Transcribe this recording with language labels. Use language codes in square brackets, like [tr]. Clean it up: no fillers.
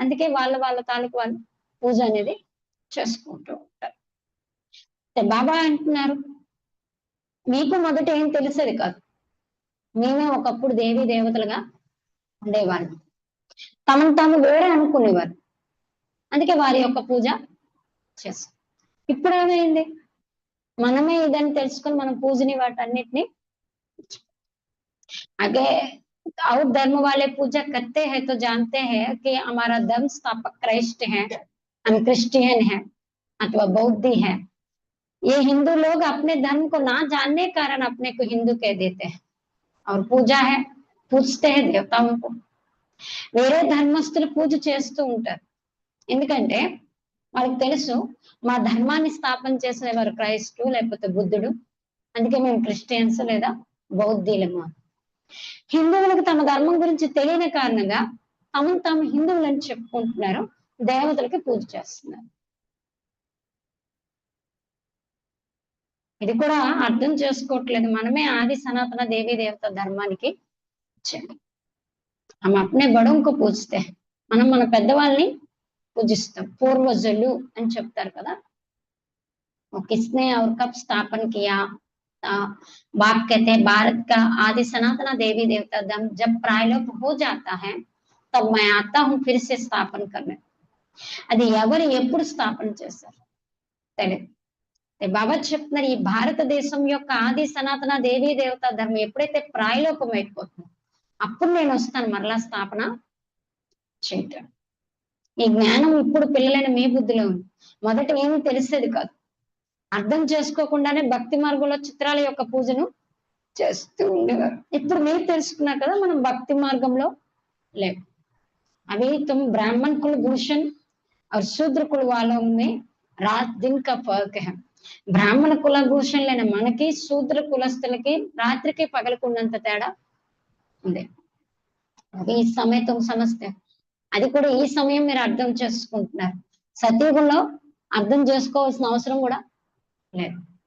[te] అందుకే వాళ్ళ తాలూకు వాళ్ళు పూజ అనేది చేసుకుంటూ ఉంటారు. బాబా అంటున్నారు, మీకు మొదట ఏం తెలిసేది కాదు, మేమే ఒకప్పుడు దేవీ దేవతలుగా ఉండేవాళ్ళు, తమను తాము వేరే అనుకునేవారు. అందుకే వారి యొక్క పూజ చేస్తాం. ఇప్పుడు ఏమైంది, మనమే ఇదని తెలుసుకొని మనం పూజని వాటన్నిటిని [hi] आगे और धर्म वाले पूजा करते हैं तो जानते हैं कि हमारा धर्म स्थापक क्राइस्ट है, हम क्रिश्चियन है अथवा बौद्धी है. ये हिंदू लोग अपने धर्म को ना जानने के कारण अपने को हिंदू कह देते हैं और पूजा है, पूजते हैं దేవతాओं को. [te] వేరే ధర్మస్తులు పూజ చేస్తూ ఉంటారు, ఎందుకంటే వాళ్ళకి తెలుసు మా ధర్మాన్ని స్థాపన చేసిన వారు క్రైస్తవు లేకపోతే బుద్ధుడు, అందుకే మేము క్రిస్టియన్స్ లేదా బౌద్ధులము. హిందువులకు తమ ధర్మం గురించి తెలియని కారణంగా తమను తాము హిందువులని చెప్పుకుంటున్నారు, దేవతలకి పూజ చేస్తున్నారు. ఇది కూడా అర్థం చేసుకోవట్లేదు. మనమే ఆది సనాతన దేవీ దేవత ధర్మానికి వచ్చాడు. [hi] हम अपने बड़ों को पूजते हैं, [te] మనం మన పెద్దవాళ్ళని పూజిస్తాం. పూర్వజులు అని చెప్తారు కదా. [hi] किसने और कब स्थापन किया? बाप कहते हैं भारत का आदि सनातन देवी देवता धर्म जब प्रायलोप हो जाता है तब मैं आता हूँ फिर से स्थापन करने. [te] అది ఎవరు ఎప్పుడు స్థాపన చేశారు తెలియదు. బాబా చెప్తున్నారు, ఈ భారతదేశం యొక్క ఆది సనాతన దేవీ దేవత ధర్మం ఎప్పుడైతే ప్రాయలోపం అయిపోతుందో అప్పుడు నేను వస్తాను మరలా స్థాపన చేయటం. ఈ జ్ఞానం ఇప్పుడు పిల్లలైన మీ బుద్ధిలో ఉంది. మొదట ఏమీ తెలిసేది కాదు, అర్థం చేసుకోకుండానే భక్తి మార్గంలో చిత్రాల యొక్క పూజను చేస్తూ ఉండేవారు. ఇప్పుడు మీరు తెలుసుకున్నారు కదా, మనం భక్తి మార్గంలో లేవు. [hi] अभी तुम ब्राह्मण कुल भूषण और शूद्र कुल वालों में रात दिन का फर्क है. [te] బ్రాహ్మణ కులభూషణులైన మనకి శూద్ర కులస్తులకి రాత్రికి పగలకున్నంత తేడా ఉంది. అది ఈ సమయం [hi] తుమ్ సమస్తే, [te] అది కూడా ఈ సమయం మీరు అర్థం చేసుకుంటున్నారు. సతయుగంలో అర్థం చేసుకోవాల్సిన అవసరం కూడా లేదు.